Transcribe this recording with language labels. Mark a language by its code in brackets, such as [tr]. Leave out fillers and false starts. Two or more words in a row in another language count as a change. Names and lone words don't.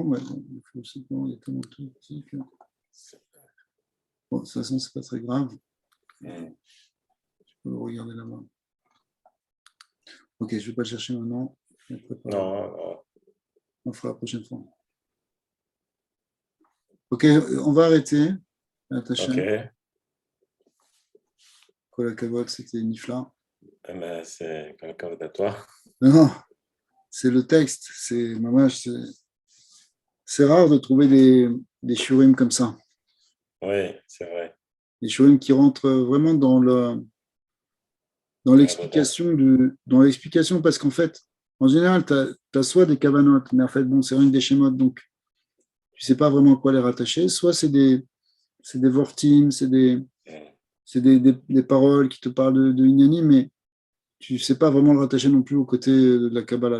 [fr] Ouais, il faut aussi, il y a tellement de trucs ici que... Bon, de toute façon, c'est pas très grave. Je peux le regarder là-bas. Ok, je ne vais pas le chercher maintenant. Non. On fera la prochaine fois. Ok, on va arrêter. Ok. [he] כל הכבוד, [fr] c'était Nifla. Mais c'est quelqu'un de toi. Non, c'est le texte. C'est rare de trouver des shurim comme ça. Oui, c'est vrai. Des shurim qui rentrent vraiment dans l'explication, parce qu'en fait, en général, tu as soit des kavanot, mais en fait, bon, c'est rien que des schémas, donc tu ne sais pas vraiment à quoi les rattacher, soit c'est des vortim, c'est des paroles qui te parlent de Inyani, mais tu ne sais pas vraiment le rattacher non plus au côté de la Kabbalah.